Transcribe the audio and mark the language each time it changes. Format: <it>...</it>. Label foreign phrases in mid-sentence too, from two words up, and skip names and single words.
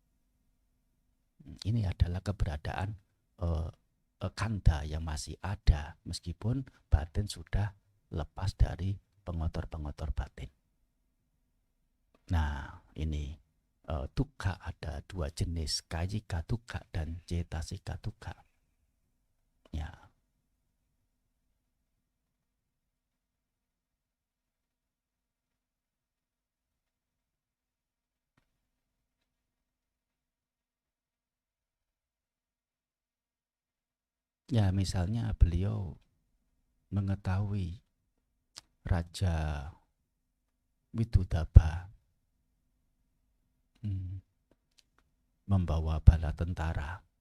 <id>Ini adalah keberadaan kanda yang masih ada meskipun batin sudah lepas dari pengotor-pengotor batin. Nah, ini dukkha ada dua jenis,</id> <pi>kayika dukkha dan cetasika dukkha.</pi> <id>Ya. Ya, misalnya beliau mengetahui Raja Widudaba membawa bala tentara.</id>